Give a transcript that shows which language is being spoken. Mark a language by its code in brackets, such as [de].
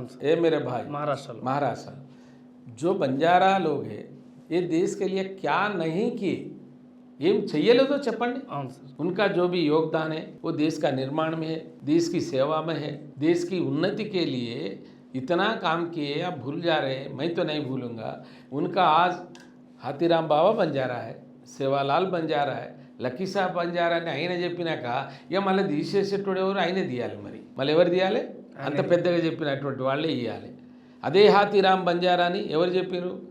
[hi] ఏ మేరే భాయ్ महाराष्ट्र जो बंजारा लोग हैं ये देश के लिए क्या नहीं किए, [te] ఏం చెయ్యలేదో చెప్పండి. [hi] उनका जो भी योगदान है वो देश का निर्माण में है, देश की सेवा में है, देश की उन्नति के लिए इतना काम किए, आप भूल जा रहे हैं. मैं तो नहीं भूलूंगा. उनका आज हाथीराम बाबा बंजारा है, [te] सेवालाल बंजारा है, లక్కీ సాబ్ బంజారా అని ఆయన చెప్పినాక ఇక మళ్ళీ తీసేసేటోడు ఎవరు? ఆయనే తీయాలి. మరి మళ్ళీ ఎవరు తీయాలి? అంత పెద్దగా చెప్పినటువంటి వాళ్ళే ఇవ్వాలి. అదే హాతీరామ్ బంజారా అని ఎవరు చెప్పారు?